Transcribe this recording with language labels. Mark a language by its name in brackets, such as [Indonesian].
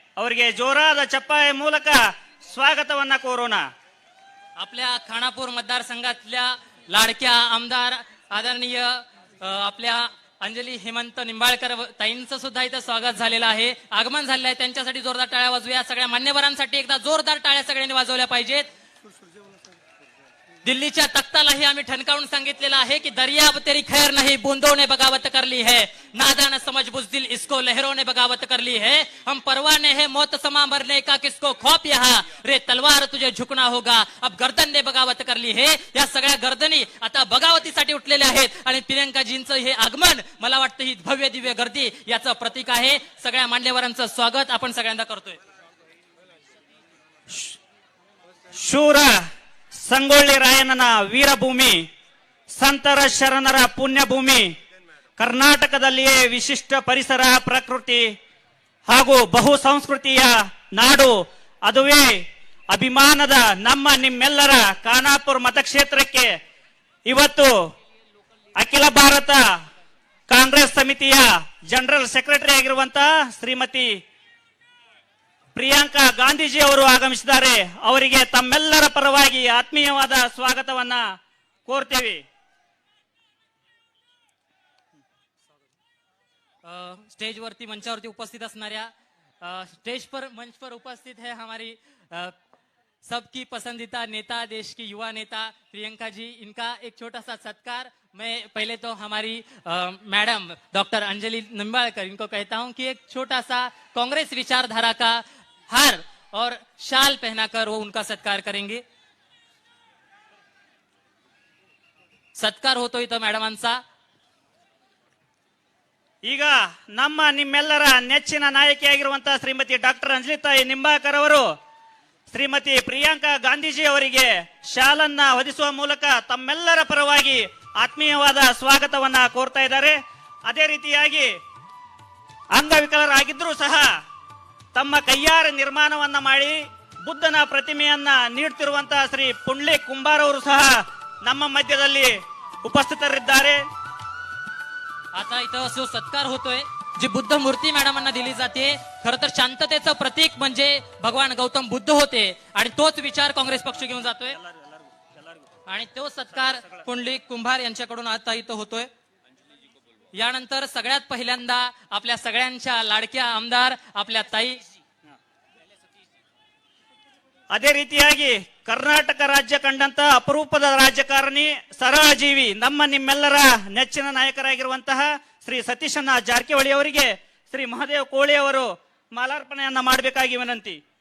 [Kannada] ಅವರಿಗೆ ಜೋರಾದ ಚಪ್ಪಾಳೆ ಮೂಲಕ स्वागतवನ್ನ ಕೋರೋಣ. [Marathi] आपल्या खानापूर मतदारसंघातल्या लाडक्या आमदार आदरणीय आपल्या अंजली हेमंत निंबाळकर ताईंचं सुद्धा इथं स्वागत झालेलं आहे, आगमन झालेलं आहे. त्यांच्यासाठी जोरदार टाळ्या वाजवूया. सगळ्या मान्यवरांसाठी एकदा जोरदार टाळ्या सगळ्यांनी वाजवल्या पाहिजेत. दिल्लीच्या तख्तालाही आम्ही ठणकावून सांगितलेलं आहे की [Hindi] दरियाब तेरी खैर नहीं, बूंदों ने बगावत कर ली है, नादान समझ बुजदिल इसको लहरों ने बगावत कर ली है, हम परवाने हैं मौत समा मरने का किसको खौफ यहाँ, रे तलवार तुझे झुकना होगा, अब गर्दन ने बगावत कर ली है. [Marathi] या सगळ्या गर्दनी आता बगावतीसाठी उठलेल्या आहेत आणि प्रियंकाजींचं हे आगमन मला वाटतं ही भव्य दिव्य गर्दी याचं प्रतीक आहे. सगळ्या मान्यवरांचं स्वागत आपण सगळ्यांना करतोय. [Kannada] ಶೂರ ಸಂಗೊಳ್ಳಿ ರಾಯಣ್ಣನ ವೀರಭೂಮಿ, ಸಂತರ ಶರಣರ ಪುಣ್ಯಭೂಮಿ, ಕರ್ನಾಟಕದಲ್ಲಿಯೇ ವಿಶಿಷ್ಟ ಪರಿಸರ ಪ್ರಕೃತಿ ಹಾಗೂ ಬಹು ಸಂಸ್ಕೃತಿಯ ನಾಡು, ಅದುವೇ ಅಭಿಮಾನದ ನಮ್ಮ ನಿಮ್ಮೆಲ್ಲರ ಖಾನಾಪುರ ಮತಕ್ಷೇತ್ರಕ್ಕೆ ಇವತ್ತು ಅಖಿಲ ಭಾರತ ಕಾಂಗ್ರೆಸ್ ಸಮಿತಿಯ ಜನರಲ್ ಸೆಕ್ರೆಟರಿ ಆಗಿರುವಂತಹ ಶ್ರೀಮತಿ ಪ್ರಿಯಾಂಕಾ ಗಾಂಧೀಜಿ ಅವರು ಆಗಮಿಸಿದ್ದಾರೆ. ಅವರಿಗೆ ತಮ್ಮೆಲ್ಲರ ಪರವಾಗಿ ಆತ್ಮೀಯವಾದ ಸ್ವಾಗತವನ್ನ ಕೋರ್ತೀವಿ. [Marathi] स्टेज वरती मंचावरती उपस्थित असणाऱ्या [Hindi] स्टेज पर मंच पर उपस्थित है हमारी सबकी पसंदीदा नेता, देश की युवा नेता प्रियंका जी. इनका एक छोटा सा सत्कार मैं पहले तो हमारी मैडम डॉक्टर अंजलि निंबाळकर इनको कहता हूं कि एक छोटा सा कांग्रेस विचारधारा का हार और शाल पहनाकर वो उनका सत्कार करेंगे. [Marathi] सत्कार होतो इथं मॅडमांचा. [Kannada] ಈಗ ನಮ್ಮ ನಿಮ್ಮೆಲ್ಲರ ನೆಚ್ಚಿನ ನಾಯಕಿಯಾಗಿರುವಂತಹ ಶ್ರೀಮತಿ ಡಾಕ್ಟರ್ ಅಂಜಲಿತಾಯಿ ನಿಂಬಾಳ್ಕರ್ ಅವರು ಶ್ರೀಮತಿ ಪ್ರಿಯಾಂಕಾ ಗಾಂಧೀಜಿ ಅವರಿಗೆ ಶಾಲನ್ನ ಹೊದಿಸುವ ಮೂಲಕ ತಮ್ಮೆಲ್ಲರ ಪರವಾಗಿ ಆತ್ಮೀಯವಾದ ಸ್ವಾಗತವನ್ನ ಕೋರ್ತಾ ಇದ್ದಾರೆ. ಅದೇ ರೀತಿಯಾಗಿ ಅಂಗವಿಕಲರಾಗಿದ್ರೂ ಸಹ ತಮ್ಮ ಕೈಯಾರ ನಿರ್ಮಾಣವನ್ನ ಮಾಡಿ ಬುದ್ಧನ ಪ್ರತಿಮೆಯನ್ನ ನೀಡುತ್ತಿರುವಂತಹ ಶ್ರೀ ಪುಂಡ್ಲಿಕ್ ಕುಂಬಾರ್ ಅವರು ಸಹ ನಮ್ಮ ಮಧ್ಯದಲ್ಲಿ ಉಪಸ್ಥಿತರಿದ್ದಾರೆ. [Marathi] आता इथं जो सत्कार होतोय, जी बुद्ध मूर्ती मॅडमांना दिली जाते, खर तर शांततेचं प्रतीक म्हणजे भगवान गौतम बुद्ध होते आणि तोच विचार काँग्रेस पक्ष घेऊन जातोय आणि तो सत्कार पुंडलिक कुंभार यांच्याकडून आता इथं होतोय. यानंतर सगळ्यात पहिल्यांदा आपल्या सगळ्यांच्या लाडक्या आमदार आपल्या ताई. [Kannada] ಅದೇ ರೀತಿಯಾಗಿ ಕರ್ನಾಟಕ ರಾಜ್ಯ ಕಂಡಂತ ಅಪರೂಪದ ರಾಜಕಾರಣಿ, ಸರಳ ಜೀವಿ, ನಮ್ಮ ನಿಮ್ಮೆಲ್ಲರ ನೆಚ್ಚಿನ ನಾಯಕರಾಗಿರುವಂತಹ ಶ್ರೀ ಸತೀಶಣ್ಣ ಜಾರಕಿಹೊಳಿ ಅವರಿಗೆ ಶ್ರೀ ಮಹದೇವ್ ಕೋಳಿ ಅವರು ಮಾಲಾರ್ಪಣೆಯನ್ನ ಮಾಡಬೇಕಾಗಿ ವಿನಂತಿ.